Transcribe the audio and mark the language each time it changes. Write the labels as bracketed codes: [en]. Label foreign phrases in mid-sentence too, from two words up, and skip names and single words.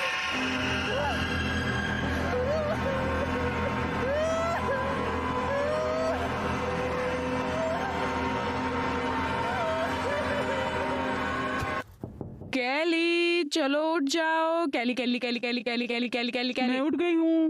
[hi] कैली, चलो उठ जाओ। कैली कैली कैली कैली कैली कैली कैली कैली मैं कैली। उठ गई हूँ।